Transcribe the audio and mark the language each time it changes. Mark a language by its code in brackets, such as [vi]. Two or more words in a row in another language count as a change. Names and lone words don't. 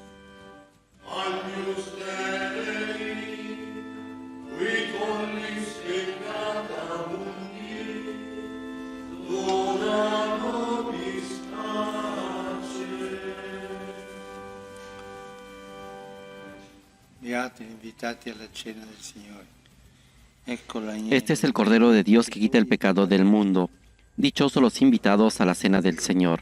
[la] Agnus Dei, qui tollis peccata mundi, dona nobis pace. [it] Beati invitati alla cena del Signore. Ecco l'agnello. [es] Este es el Cordero de Dios que quita el pecado del mundo. Dichosos los invitados a la cena del Señor.